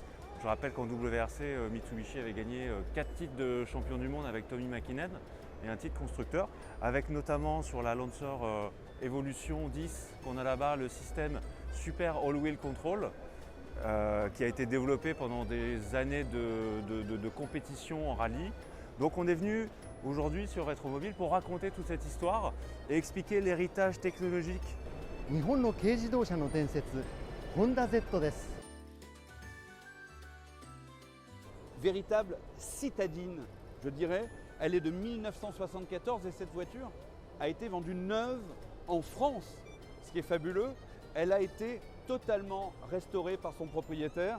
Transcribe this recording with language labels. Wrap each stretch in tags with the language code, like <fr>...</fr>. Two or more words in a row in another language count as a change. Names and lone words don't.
<fr>Je rappelle qu'en WRC, Mitsubishi avait gagné 4 titres de champion du monde avec Tommy Mäkinen et un titre constructeur, avec notamment sur la Lancer Evolution 10 qu'on a là-bas le système Super All-Wheel Control qui a été développé pendant des années de compétition en rallye. Donc on est venu aujourd'hui sur Rétromobile pour raconter toute cette histoire et expliquer l'héritage technologique.</fr> <ja>日本の軽自動車の伝説、ホンダ Z です。</ja> <fr>Véritable citadine, je dirais, elle est de 1974 et cette voiture a été vendue neuve en France. Ce qui est fabuleux, elle a été totalement restaurée par son propriétaire.</fr>